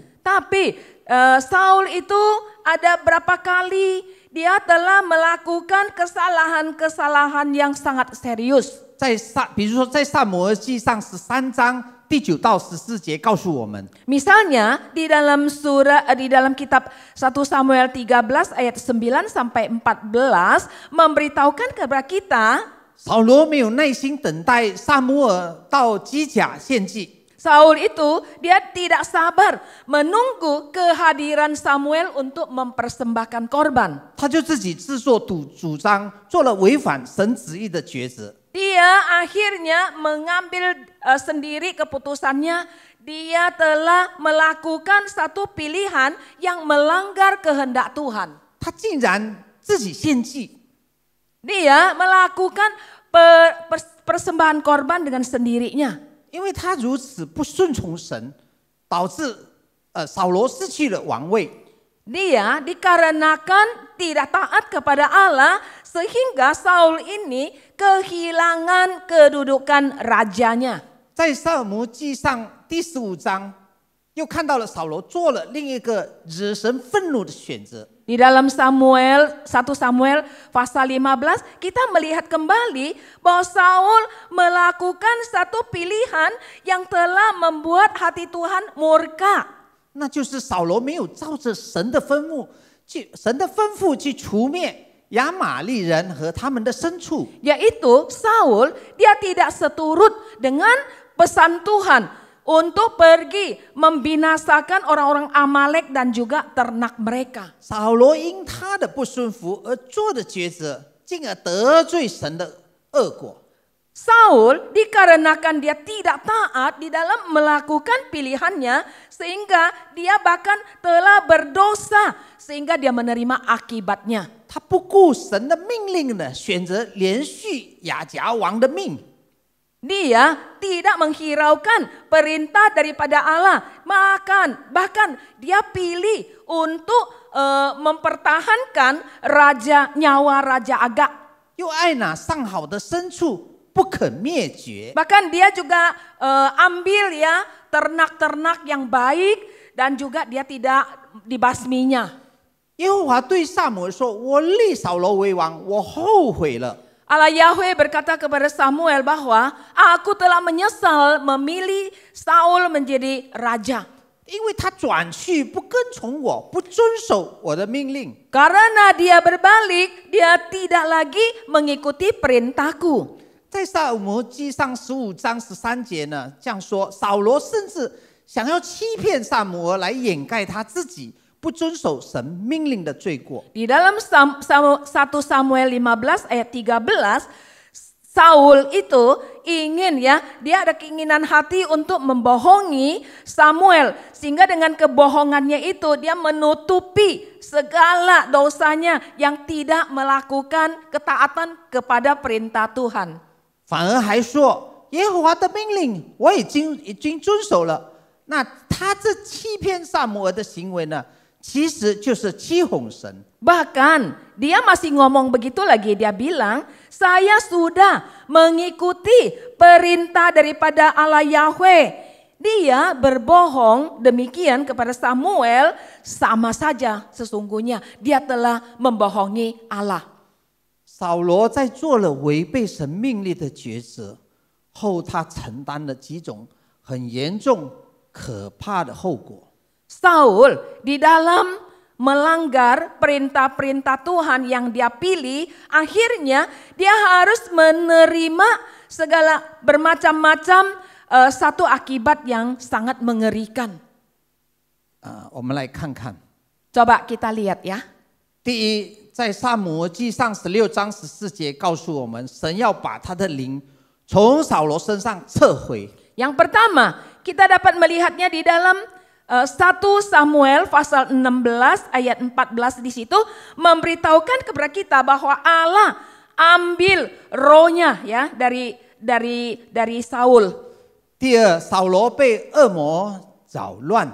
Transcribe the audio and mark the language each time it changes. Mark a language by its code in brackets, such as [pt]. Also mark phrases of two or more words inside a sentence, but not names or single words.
[id] Tapi Saul itu ada berapa kali dia telah melakukan kesalahan-kesalahan yang sangat serius. [zh] 比如说在撒母耳记上13章第9到14节告诉我们， [id] Misalnya di dalam kitab 1 Samuel 13 ayat 9 sampai 14 memberitahukan kepada kita [zh] 扫罗没有耐心等待撒母耳到基甲献祭， [id] Saul itu dia tidak sabar menunggu kehadiran Samuel untuk mempersembahkan korban. [zh] 他就自己自作主张，做了违反神旨意的抉择。 [id] Dia akhirnya mengambil sendiri keputusannya. Dia telah melakukan satu pilihan yang melanggar kehendak Tuhan. [zh] 他竟然自己献祭， [id] Dia melakukan persembahan korban dengan sendirinya. [zh] 因为他如此不顺从神，导致扫罗失去了王位。 [id] Dia dikarenakan tidak taat kepada Allah sehingga Saul ini kehilangan kedudukan rajanya. [zh] 在撒母记上第15章，又看到了扫罗做了另一个惹神愤怒的选择。 [id] Di dalam 1 Samuel pasal 15 kita melihat kembali bahwa Saul melakukan satu pilihan yang telah membuat hati Tuhan murka. [zh] 那就是扫罗没有照着神的吩咐去除灭亚玛利人和他们的牲畜， [id] Yaitu Saul dia tidak seturut dengan pesan Tuhan untuk pergi membinasakan orang-orang Amalek dan juga ternak mereka. [zh] 扫罗因他的不顺服而做的抉择，进而得罪神的恶果。 [id] Saul dikarenakan dia tidak taat di dalam melakukan pilihannya sehingga dia bahkan telah berdosa sehingga dia menerima akibatnya. [zh] 他不顾神的命令呢，选择连续亚甲王的命。 [id] Dia tidak menghiraukan perintah daripada Allah, bahkan dia pilih untuk mempertahankan nyawa Raja Agag. [zh] 又爱拿上好的牲畜不肯灭绝， [id] Bahkan dia juga ambil ya ternak-ternak yang baik dan juga dia tidak dibasminya. [zh] 耶和华对撒母耳说：“我立扫罗为王，我后悔了。” [id] Allah Yahweh berkata kepada Samuel bahwa aku telah menyesal memilih Saul menjadi raja. [zh] 因为他转去不跟从我，不遵守我的命令。 [id] Karena dia berbalik, dia tidak lagi mengikuti perintahku. [zh] 在撒母记上15章13节呢，这样说：扫罗甚至想要欺骗撒母耳来掩盖他自己不遵守神命令的罪过。 [id] Di dalam 1 Samuel 15 ayat 13, Saul itu ingin ya, dia ada keinginan hati untuk membohongi Samuel. Sehingga dengan kebohongannya itu dia menutupi segala dosanya yang tidak melakukan ketaatan kepada perintah Tuhan. [zh] 反而还说耶和华的命令我已经遵守了。那他这欺骗撒母耳的行为呢，其实就是欺哄神。 [id] Bahkan dia masih ngomong begitu lagi, dia bilang, saya sudah mengikuti perintah daripada Allah Yahweh. Dia berbohong demikian kepada Samuel, sama saja sesungguhnya dia telah membohongi Allah. [zh] 扫罗在做了违背神命令的抉择后，他承担了几种很严重可怕的后果。 [id] Saul di dalam melanggar perintah-perintah Tuhan yang dia pilih, akhirnya dia harus menerima segala bermacam-macam satu akibat yang sangat mengerikan. [zh] 我们来看看， [id] Coba kita lihat ya. [zh] 第一，在撒母耳记上16章14节告诉我们，神要把他的灵从扫罗身上撤回。 [id] Yang pertama, kita dapat melihatnya di dalam 1 Samuel pasal 16 ayat 14 di situ memberitahukan kepada kita bahwa Allah ambil rohnya ya dari Saul. [zh] 第二，扫罗被恶魔扰乱。